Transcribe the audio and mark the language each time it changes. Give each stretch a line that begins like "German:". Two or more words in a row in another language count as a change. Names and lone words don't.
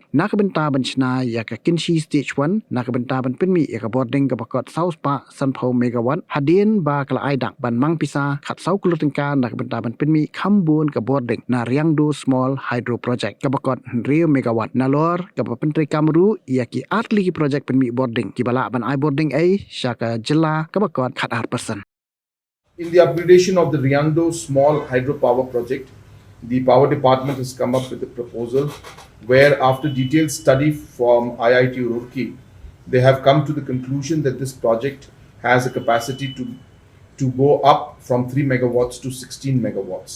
Khasi: Nak benta ban Shna ya ka Kinshi stage 1 nak benta ban penmi ya ka boarding ka bakot South Pa Sanpau megawatt hadin ba kala aidang ban mang pisa khat sau kulutingka nak benta ban penmi khambun ka boarding na Riangdo
English: small hydro project
Khasi: ka bakot 100 megawatt nalor ka penteri Kamru ia ki atli ki projek penmi boarding ki bala ban I boarding ai syaka jela kabakot khat 8%.
English: In the upgradation of the Riangdo small hydropower project, the power department has come up with a proposal where after detailed study from Aiti Roorkee, they have come to the conclusion that this project has a capacity to go up from 3 megawatts to 16 megawatts.